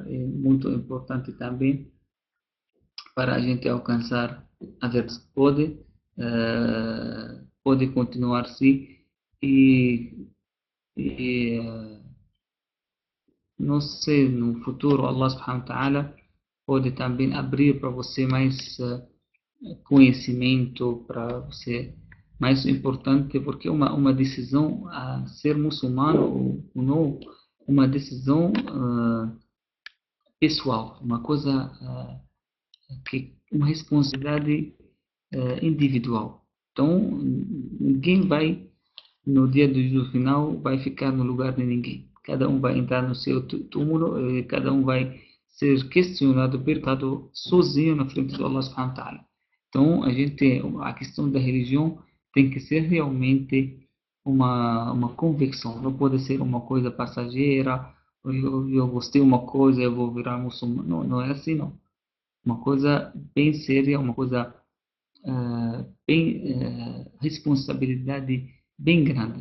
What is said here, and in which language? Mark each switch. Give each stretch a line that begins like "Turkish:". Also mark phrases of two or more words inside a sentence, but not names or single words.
Portuguese: É muito importante também para a gente alcançar a verdade. Pode continuar assim. E, e não sei, no futuro,
Arabic: الله سبحانه وتعالى
Portuguese: pode também abrir para você mais conhecimento, para você mais importante, porque uma decisão a ser muçulmano ou não, uma decisão pessoal, uma coisa uma responsabilidade individual. Então, ninguém vai no dia do juízo final vai ficar no lugar de ninguém. Cada um vai entrar no seu túmulo, cada um vai ser questionado, perguntado sozinho na frente do
Arabic: الله سبحانه وتعالى.
Portuguese: Então, a questão da religião tem que ser realmente uma convicção, não pode ser uma coisa passageira, eu gostei de uma coisa, eu vou virar muçulmano. Não, não é assim, não. Uma coisa bem séria, uma coisa responsabilidade bem grande.